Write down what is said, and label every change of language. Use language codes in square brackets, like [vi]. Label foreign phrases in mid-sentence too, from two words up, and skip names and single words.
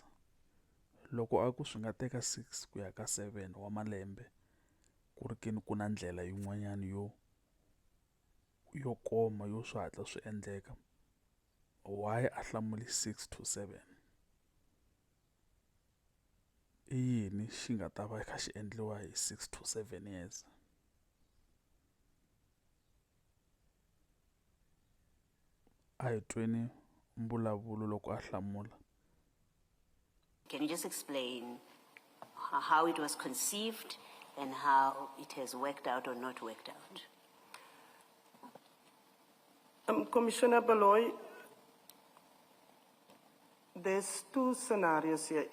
[ts] Loko a ku swi nga teka 6 ku ya ka 7 wa malembe ku ri kini ku na ndlela yin'wanyana yo koma yo swi hatla swi endleka, why a hlamuli 6 to 7? I yini xi nga ta va kha xi endliwa hi 6 to 7 years? A hi tweni mbulavulo loko a hlamula. [en] Can you just explain how it was conceived and how it has worked out or not worked out? Commissioner Baloyi, there's two scenarios here.